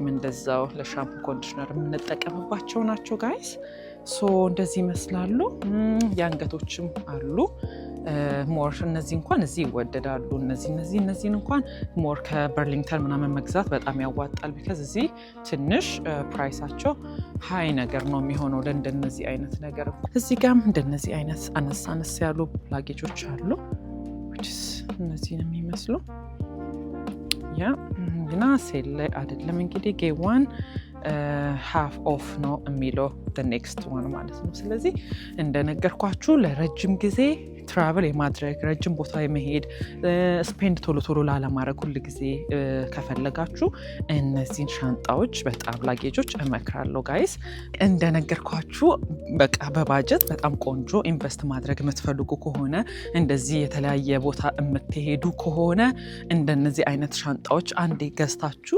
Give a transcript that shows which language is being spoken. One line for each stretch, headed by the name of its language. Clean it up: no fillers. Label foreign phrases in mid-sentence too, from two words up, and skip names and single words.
Amharic: እንደዛው ለሻምፖ ኮንዲሽነር የምንጠቀምባቸው ናቸው ጋይስ ሶ እንደዚህ ይመስላሉ የአንገቶችም አሉ ሞር እነዚህ እንኳን እዚህ ይወደዳሉ እነዚህን እንኳን ሞር ከበርሊንግተን ምናምን መግዛት በጣም ያዋጣል ቢካዝ እዚህ ትንሽ ፕራይሳቸው ሃይ ነገር ነው የሚሆነው ለእንደነዚህ አይነት ነገር እዚህ ጋርም እንደነዚህ አይነት አነስ ያሉ ላጌጆች አሉ እነዚህን የሚመስሉ ግና ሴል ላይ አይደለም እንግዲህ ጌዋን
English: half off
Amharic: ነው የሚለው
English: the next one
Amharic: ማለት ነው ስለዚህ እንደነገርኳችሁ ለረጅም ጊዜ ትራቨል የማድረግ ረጅም ቦታ የመሄድ ስፔንድ ቶሎ ላለማድረግ ሁሉ ጊዜ ከፈለጋችሁ እነዚህን ሻንጣዎች በጣም ላጌጆች እመክራለሁ ጋይስ እንደነገርኳችሁ በቃ በባጀት በጣም ቆንጆ ኢንቨስት ማድረግ የምትፈልጉ ከሆነ እንደዚህ የተለያየ ቦታ የምትሄዱ ከሆነ እንደነዚህ አይነት ሻንጣዎች አንዴ ገዝታችሁ